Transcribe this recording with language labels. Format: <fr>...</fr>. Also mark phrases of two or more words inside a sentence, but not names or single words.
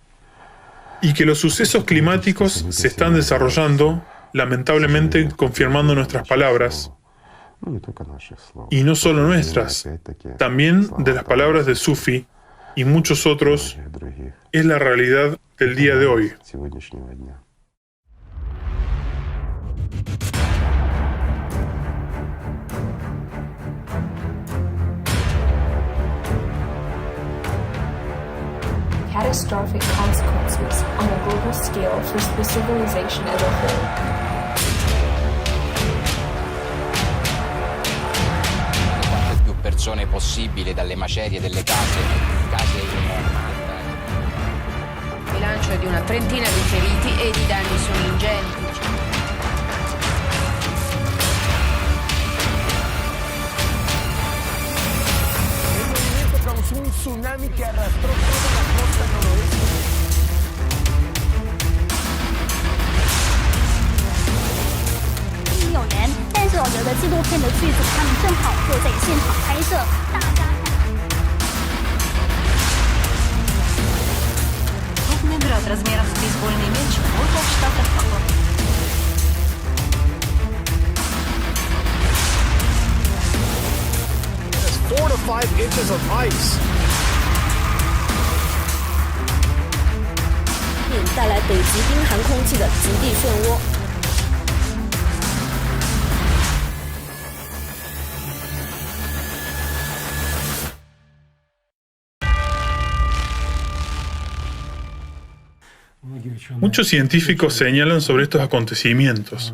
<es>Y que los sucesos climáticos se están desarrollando lamentablemente confirmando nuestras palabras, y no solo nuestras, también de las palabras de Sufi y muchos otros, es la realidad del día de hoy.</es> <en>Catastrophic consequences on a global scale for the civilization as a whole.</en> <it>Quante più persone possibile dalle macerie delle case in Malta. Il bilancio è di una trentina di feriti e i danni sono ingenti.</it> <es>Causó un tsunami que arrastró toda la costa noroeste.</es> <zh>有人，但是我觉得纪录片的剧组他们正好就在现场拍摄，大家看。</zh> <ru>Крупный град размером с бейсбольный мяч выпал в штатах Колорадо.</ru> <en>There's 4 to 5 inches of ice.</en> <zh>带来北极冰寒空气的极地漩涡。</zh> <es>Muchos científicos señalan sobre estos acontecimientos.</es>